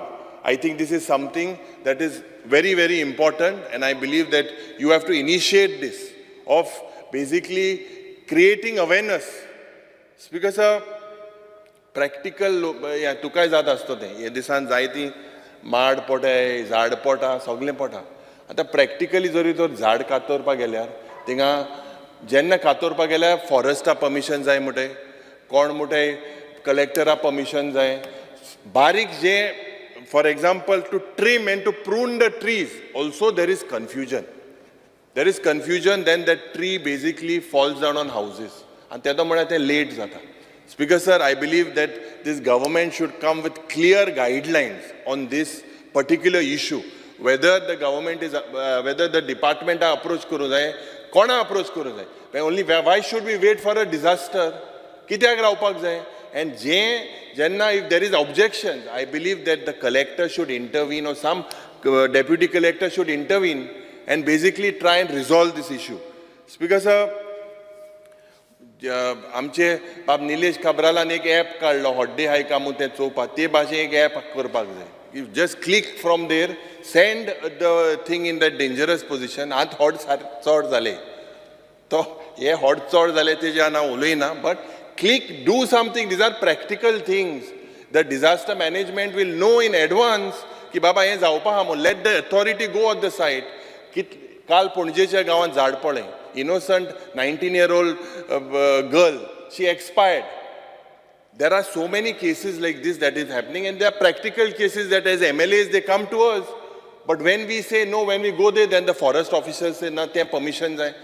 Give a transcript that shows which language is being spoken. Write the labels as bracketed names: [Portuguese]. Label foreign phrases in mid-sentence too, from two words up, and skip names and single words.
[English] I think this is something that is very, very important, and I believe that you have to initiate this of basically creating awareness. Speaker sir, [Konkani] practical तुकाय जात आसता तें हे दिसान जायती माड पोटाय झाड पोटा सगळें पोटा. आतां प्रॅक्टिकली जरी तर झाड कातरपाक गेल्यार थिंगा जेन्ना कातरपाक गेल्यार फॉरेस्टा परमिशन जाय मुठे, कोण मुठे कलेक्टरा परमिशन जाय. बारीक जे [English] for example to trim and to prune the trees, also there is confusion. There is confusion, then that tree basically falls down on houses. [Konkani] And तेदो म्हळ्यार तें late जाता. [English] Speaker sir, I believe that this government should come with clear guidelines on this particular issue. Whether the government is, whether the department approach [Konkani] करूं जाय, कोणा [English] approach [Konkani] करूं जाय. [English] Only why should we wait for a disaster? [Konkani] कित्याक रावपाक जाय? [English] And Jenna, if there is objections, I believe that the collector should intervene or some deputy collector should intervene and basically try and resolve this issue. Speaker sir, [Konkani] आमचे बाब निलेश काब्रालान एक ॲप काडलो हॉड्डे हाय कामू तें चोवपाक, ते भाशेन एक ॲप करपाक जाय. [English] You just click from there, send the thing in that dangerous position. [Konkani] आत हॉड चड जाले, तो हे हॉड चड जाले तेजे हांव उलयना, [English] but click, do something. These are practical things. The disaster management will know in advance [Konkani] की बाबा हे जावपा हा म्हणून. [English] Let the authority go on the site. [Konkani] काल पणजेच्या गांवांत झाड पडलें. [English] Innocent 19-year-old girl, she expired. There are so many cases like this that is happening, and there are practical cases that as MLAs they come to us. But when we say no, when we go there, then the forest officers say no, there permissions hai.